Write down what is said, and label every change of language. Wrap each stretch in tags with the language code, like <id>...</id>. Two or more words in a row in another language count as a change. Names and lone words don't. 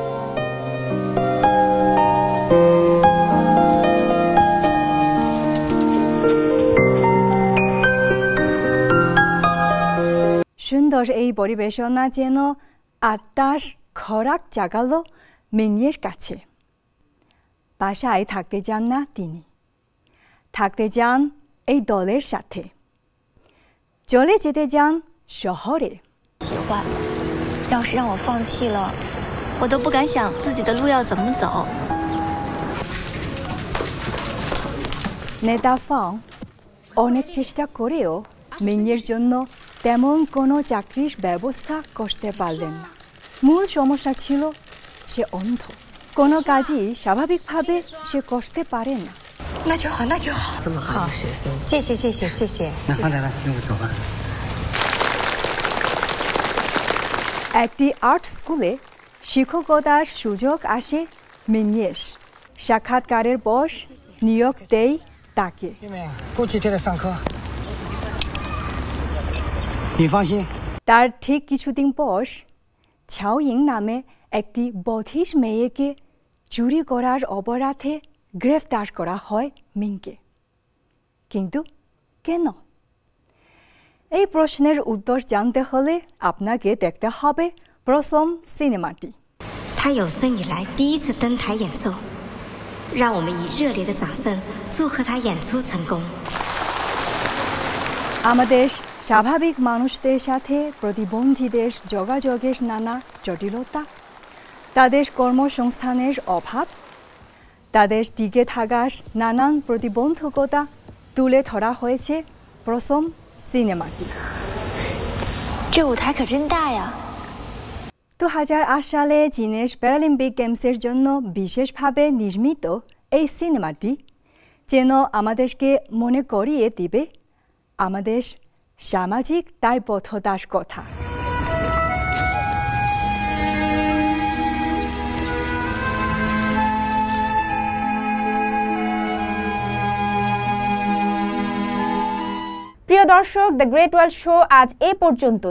<bn>সুন্দর এই পরিবেশনা যেন আত্মার খোরাক জাগালো মিংয়ের কাছে। বাসায় থাকতে চান না তিনি, থাকতে চান এই দলের সাথে। চলে যেতে চান শহরে।</bn> <zh>要是让我放弃了，我都不敢想自己的路要怎么走。</zh> <bn>নেতা ফাং অনেক চেষ্টা করেও মিংয়ের জন্য তেমন কোনো চাকরির ব্যবস্থা করতে পারলেন না। মূল সমস্যা ছিল সে অন্ধ, কোনো কাজই স্বাভাবিকভাবে সে করতে পারে না।</bn> <zh>那就好，那就好。这么好的学生，谢谢谢谢谢谢。那来，那我走吧。</zh> <bn>একটি আর্ট স্কুলে শিক্ষকতার সুযোগ আসে মিংয়ের। সাক্ষাৎকারের বস নিয়োগ দেয় তাকে।</bn> <zh>过几天来上课，你放心。</zh> <bn>তার ঠিক কিছুদিন পর ছাওয়িং নামে একটি বধির মেয়েকে চুরি করার অপরাধে গ্রেফতার করা হয় মিংকে। কিন্তু কেন? এই প্রশ্নের উত্তর জানতে হলে আপনাকে দেখতে হবে প্রথম সিনেমাটি।</bn> <zh>他有生以来第一次登台演奏，让我们以热烈的掌声祝贺他演出成功。</zh> <bn>আমাদের স্বাভাবিক মানুষদের সাথে প্রতিবন্ধীদের যোগাযোগের নানা জটিলতা, তাদের কর্মসংস্থানের অভাব, তাদের টিকে থাকার নানান প্রতিবন্ধকতা তুলে ধরা হয়েছে প্রথম সিনেমাটি।</bn> <zh>这舞台可真大呀！</zh> <bn>2008 সালে চীনের প্যারালিম্পিক গেমসের জন্য বিশেষভাবে নির্মিত এই সিনেমাটি যেন আমাদেরকে মনে করিয়ে দিবে আমাদের সামাজিক দায়বদ্ধতার কথা। প্রিয় দর্শক, দ্য গ্রেট ওয়াল শো আজ এ পর্যন্তই।</bn>